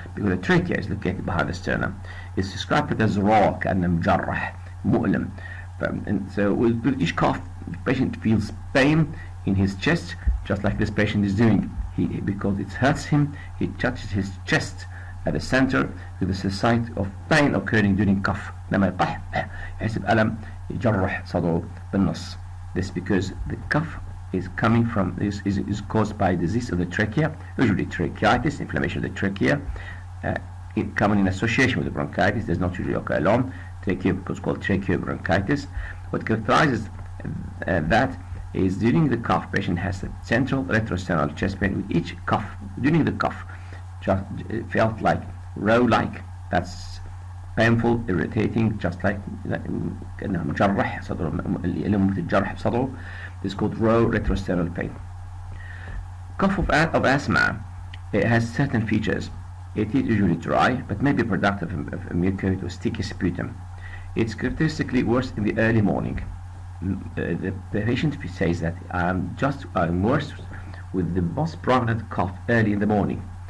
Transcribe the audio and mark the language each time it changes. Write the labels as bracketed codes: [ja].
[en] Because the trachea is located behind the sternum. It's described as raw, [ar] كأنه مجرح, مؤلم. [en] And so with each cough, the patient feels pain in his chest, just like this patient is doing. Because it hurts him, he touches his chest at the center with the site of pain occurring during cough. [ar] لما يقح يحس بألم يجرح صدره بالنص. [en] This because the cough is coming from is caused by disease of the trachea, usually tracheitis, inflammation of the trachea. It coming in association with the bronchitis, does not usually occur alone. Trachea is called tracheobronchitis. What characterizes that is during the cough, patient has a central retrosternal chest pain with each cough. During the cough, just felt like row-like. That's painful, irritating, just like [ar] كأنه مجرح صدره، الألم تتجرح بصدره. [en] This is called raw retrosternal pain. Cough of asthma, it has certain features. It is usually dry, but may be productive of mucoid or sticky sputum. It's characteristically worse in the early morning. The patient says that I'm worse with the most prominent cough early in the morning.